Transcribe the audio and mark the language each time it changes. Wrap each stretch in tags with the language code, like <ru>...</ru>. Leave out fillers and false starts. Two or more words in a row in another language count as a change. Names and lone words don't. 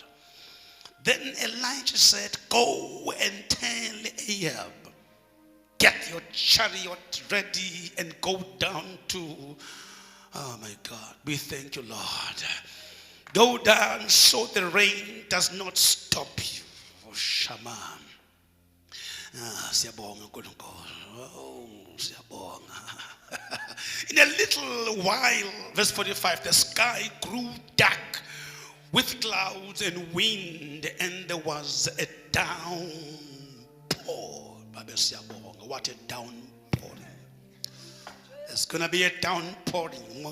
<en>Then Elijah said, go and tell Ahab, get your chariot ready and go down to, oh my God, we thank you, Lord. Go down so the rain does not stop you. Oh, Shama.</en> <zu>Siyabonga nkulunkulu. Oh, siyabonga.</zu> <en>In a little while, verse 45, the sky grew dark with clouds and wind, and there was a downpour. What a downpouring. There's going to be a downpouring.</en>